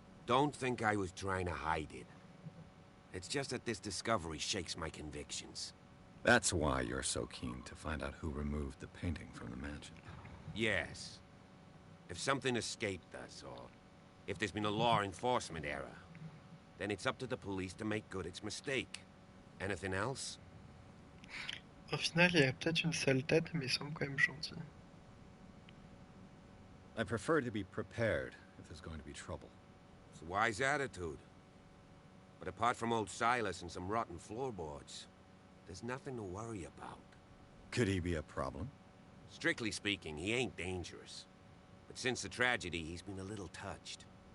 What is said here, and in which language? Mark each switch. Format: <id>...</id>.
<en>Don't think I was trying to hide it. It's just that this discovery shakes my convictions. That's why you're so keen to find out who removed the painting from the mansion. Yes. If something escaped us, or if there's been a law enforcement error, then it's up to the police to make good its mistake. Anything else?</en> <fr>Au final, il a peut-être une sale tête, mais il semble quand même gentil.</fr> <en>I prefer to be prepared if there's going to be trouble. It's a wise attitude. But apart from old Silas and some rotten floorboards, there's nothing to worry about. Could he be a problem? Strictly speaking, he ain't dangerous. But since the tragedy, he's been a little touched.</en>